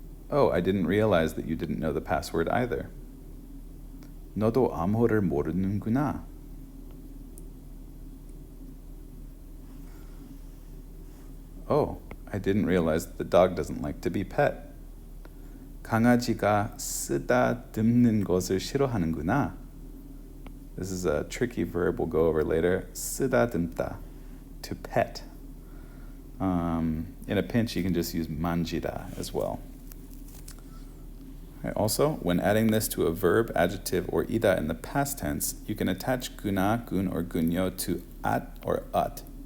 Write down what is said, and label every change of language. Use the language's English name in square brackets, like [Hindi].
[English] Oh, I didn't realize that you didn't know the password either. [Korean] 너도 암호를 모르는구나. [English] Oh, I didn't realize that the dog doesn't like to be pet. [Korean] 강아지가 쓰다듬는 것을 싫어하는구나. [English] This is a tricky verb we'll go over later. 쓰다듬다, to pet. In a pinch, you can just use 만지다 as well. Okay, also, when adding this to a verb, adjective, or ida in the past tense, you can attach guna, gun, or gunyo to at or ut.